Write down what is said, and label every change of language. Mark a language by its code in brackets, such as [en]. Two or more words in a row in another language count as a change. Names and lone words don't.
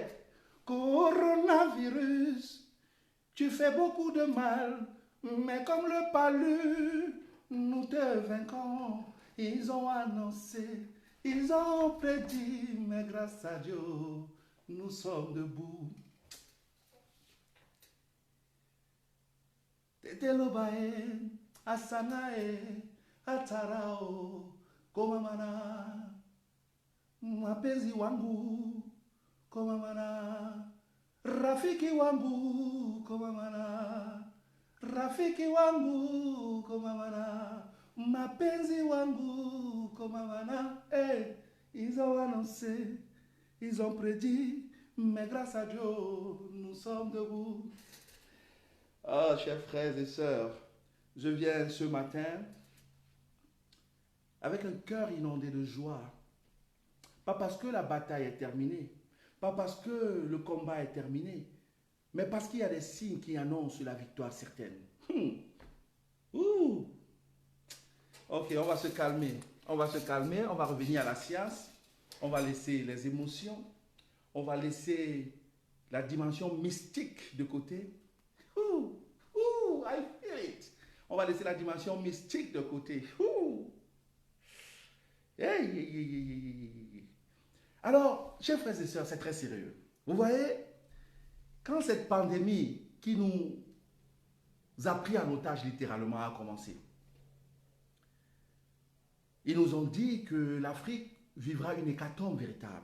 [fr] Coronavirus, tu fais beaucoup de mal. Mais comme le palu, nous te vaincrons. Ils ont annoncé, ils ont prédit, mais grâce à Dieu, nous sommes debout. [sw] Tetelobae, Asanae, Atarao, Komamana, Mapenzi wangu, Komamana, Rafiki wangu, Komamana. Rafiki wangu komamana, mapenzi wangu komamana. [fr] Hey, ils ont annoncé, ils ont prédit, mais grâce à Dieu, nous sommes debout. Ah, chers frères et sœurs, je viens ce matin avec un cœur inondé de joie. Pas parce que la bataille est terminée, pas parce que le combat est terminé, mais parce qu'il y a des signes qui annoncent la victoire certaine. Ouh. Ok, on va se calmer. On va se calmer, on va revenir à la science. On va laisser les émotions. On va laisser la dimension mystique de côté. Ouh. Ouh, [en] I feel it. [fr] On va laisser la dimension mystique de côté. Ouh. Hey, hey, hey, hey, hey. Alors, chers frères et sœurs, c'est très sérieux. Vous voyez, quand cette pandémie qui nous a pris en otage littéralement a commencé, ils nous ont dit que l'Afrique vivra une hécatombe véritable.